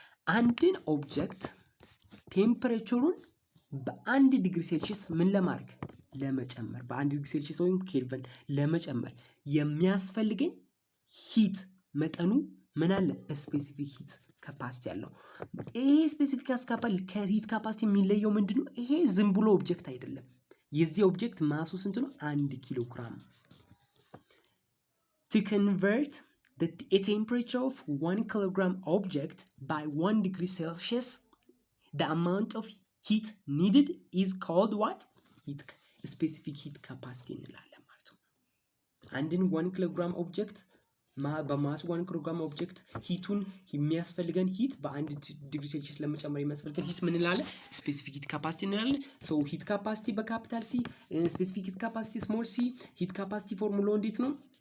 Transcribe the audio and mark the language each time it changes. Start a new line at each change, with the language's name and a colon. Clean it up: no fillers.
Amharic: አንድን ኦብጀክት ቴምፕሬቸሩን በ1 ዲግሪ ሴልሺየስ ምን ለማድረግ ለመጨመር በ1 ዲግሪ ሴልሺየስ ወይም ኬልቪን ለመጨመር የሚያስፈልገን ሂት መጠኑ ምን አለ ስፔሲፊክ ሂት ካፓሲቲ አለው። ይሄ ስፔሲፊክ ከሂት ካፓሲቲ የሚለየው ምንድነው? ይሄ ዝም ብሎ ኦብጀክት አይደለም። የዚህ ኦብጀክት ማሱ ስንት ነው? 1 ኪሎ ግራም።
English: to convert a temperature of 1 kilogram object by 1 degree Celsius, the amount of heat needed is called what? Heat specific heat capacity
Amharic: እንላለን ማለት ነው። አንድን 1 ኪሎግራም ኦብጀክት በማስ 1 ኪሎግራም ኦብጀክት ሂቱን የሚያስፈልገን ሂት በ1 ዲግሪ ሴልሺየስ ለመጨመር የሚያስፈልገን ሂት ምን እንላለን? ስፔሲፊክ ሂት ካፓሲቲ እንላለን። ሶ ሂት ካፓሲቲ በካፒታል ሲ፣ ስፔሲፊክ ሂት ካፓሲቲ ስሞል ሲ። ሂት ካፓሲቲ ፎርሙላው እንዴት ነው?